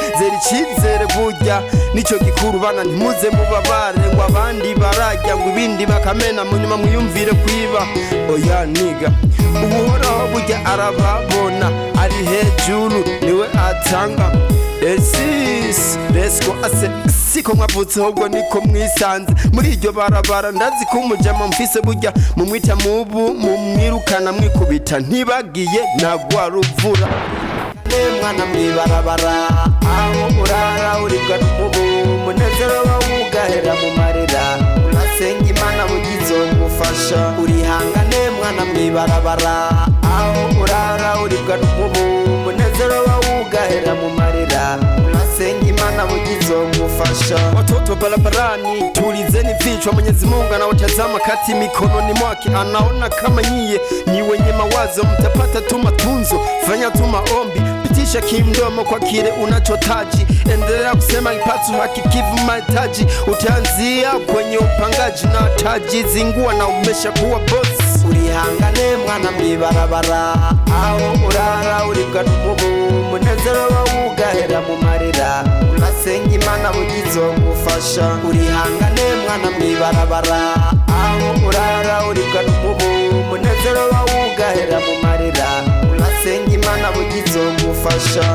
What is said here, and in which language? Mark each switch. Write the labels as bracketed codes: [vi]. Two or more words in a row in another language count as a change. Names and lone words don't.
[rn] Zera icizere burya nico gikuru, bana ntimuze mubabare ngo abandi barajya ngo ibindi bakamena munyuma mwiyumvire kwiba. Oya niga, uhoraho burya arababona, ari hejuru niwe atanga. El Sise, [en] let's go. [rn] Ase siko mwavutse ahubwo niko mwisanze muri iryo barabara. Ndazi ko umujama mfise burya mumwita mubu, mumwirukana mwikubita ntibagiye nagwa ruvura. Mwana mwibarabara, aho urara uribwa n'umubu, munezero wawugahera mu marira, urasenga Imana bugizomufasha. Urihangane mwana mwibarabara, aho urara uribwa n'umubu, munezero wawugahera mu marira, urasenga Imana bugizomufasha. [sw] Watoto barabarani tulizeni vichwa, Mwenyezi Mungu anawatazama kati mikononi mwake, anaona kama nyie ni wenye mawazo, mtapata tu matunzo. Fanya tu maombi, pitisha kimdomo kwa kile unachotaji, endelea kusema ipatu hakikivu mahitaji. Utaanzia kwenye upangaji na taji, zingua na umesha kuwa boss. [rn] Urihangane mwana mwibarabara, aho urara uribwa n'umubu, munezero wawugahera mu marira, urasenga Imana bugizomufasha. Urihangane mwana mwibarabara, aho urara uribwa n'umubu, munezero wawugahera mu marira, urasenga Imana bugizomufasha.